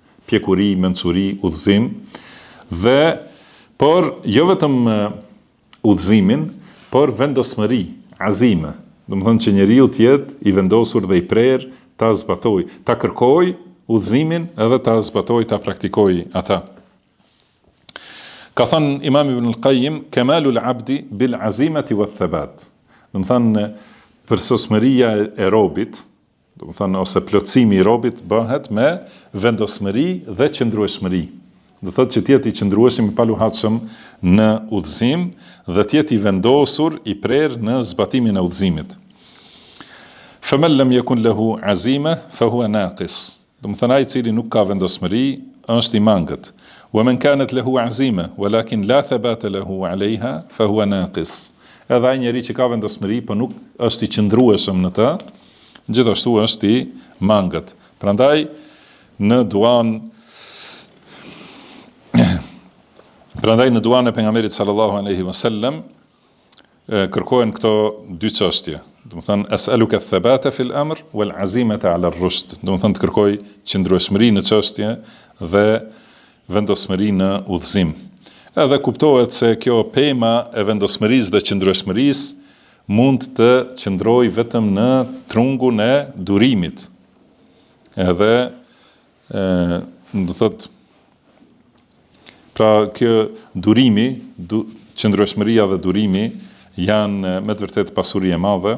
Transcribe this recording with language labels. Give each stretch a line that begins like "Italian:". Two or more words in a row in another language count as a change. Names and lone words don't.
Albanian: pjekuri, mençuri, udhëzim, dhe por jo vetëm udhëzimin, por vendosmëri, azime. Do të thonë që njeriu të jetë i vendosur dhe i prerë ta zbatoj, ta kërkoj udhëzimin edhe ta zbatoj, ta praktikoj ata. Ka thënë
Arabic: Imam Ibn al-Qayyim, كمال العبد بالعزيمة والثبات.
Albanian: Do të thonë përsosmëria e robit, do të thonë ose plotësimi i robit bëhet me vendosmëri dhe qëndrueshmëri. Do thotë që të jetë i qëndrueshëm, i paluhatshëm në udhëzim dhe të jetë i vendosur, i prerë në zbatimin e udhëzimit.
Arabic: فمن لم يكن له عزيمة فهو ناقص.
Albanian: Do të thonë ai i cili nuk ka vendosmëri është i mangët.
Arabic: ومن كانت له عزيمة ولكن لا ثبات له عليها فهو ناقص.
Albanian: Edhe ai njeri që ka vendosmëri por nuk është i qëndrueshëm në të, gjithashtu është i mangët. Prandaj në duan e pejgamberit
Arabic: صلى الله عليه وسلم
Albanian: kërkohen këto dy çështje. Do të thonë
Arabic: أسألك الثبات في الأمر والعزيمة على الرشد.
Albanian: Do të thonë të kërkoj qëndrueshmëri në çështje dhe vendosmëri në udhëzim. Edhe kuptohet se kjo pema e vendosmërisë dhe qëndrueshmërisë mund të qëndrojë vetëm në trungun e durimit. Edhe do thotë pra kjo durimi, qëndrueshmëria dhe durimi janë me të vërtetë pasuri e madhe.